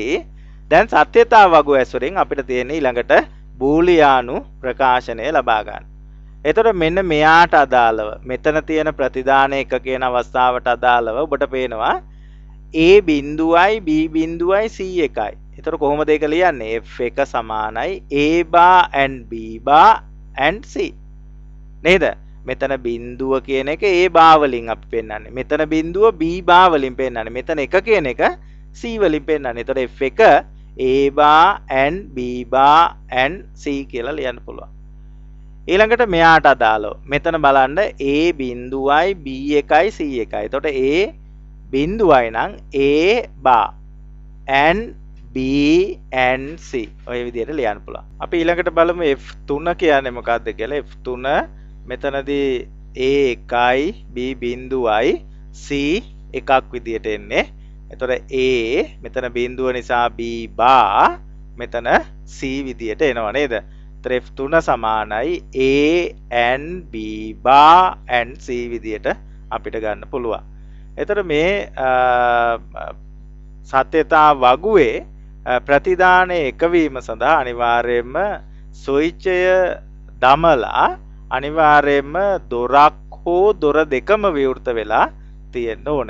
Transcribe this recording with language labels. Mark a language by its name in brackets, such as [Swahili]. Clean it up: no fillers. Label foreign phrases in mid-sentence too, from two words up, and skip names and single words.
[Sinhala] දැන් සත්‍යතා වගුව ඇසුරෙන් අපිට තියෙන ඊළඟට බූලියානු ප්‍රකාශනය ලබා ගන්න. එතකොට මෙන්න මෙයාට අදාළව මෙතන තියෙන ප්‍රතිදාන එක කියන අවස්ථාවට අදාළව ඔබට පේනවා A බිඳුවයි B බිඳුවයි C එකයි. එතකොට කොහොමද ඒක ලියන්නේ? F එක සමානයි [English] A bar and B bar and C. [Sinhala] නේද? මෙතන බිඳුව කියන එක [English] A bar [Sinhala] වලින් අපි පෙන්නන්නේ. මෙතන බිඳුව [English] B bar [Sinhala] වලින් පෙන්නන්නේ. මෙතන එක කියන එක C වලින් පෙන්නන්නේ. එතකොට F එක [English] A bar and B bar and C [Sinhala] කියලා ලියන්න පුළුවන්. ඊළඟට මෙයාට අදාළව මෙතන බලන්න A බිඳුවයි B එකයි C එකයි. එතකොට A බිඳුවයි නම් [English] A bar and B and C [Sinhala] ඔය විදිහට ලියන්න පුළුවන්. අපි ඊළඟට බලමු F3 කියන්නේ මොකක්ද කියලා. F3 මෙතනදී A එකයි B බිඳුවයි C එකක් විදිහට එන්නේ. එතකොට A මෙතන බිඳුව නිසා [English] B bar [Sinhala] මෙතන C විදිහට එනවා නේද? F3 සමානයි [English] A and B bar and C [Sinhala] විදිහට අපිට ගන්න පුළුවන්. එතකොට මේ සත්‍යතා වගුවේ ප්‍රතිදානයේ එකවීම සඳහා අනිවාර්යයෙන්ම සොයිචය දමලා අනිවාර්යයෙන්ම දොරක් හෝ දොර දෙකම විවෘත වෙලා තියෙන්න ඕන.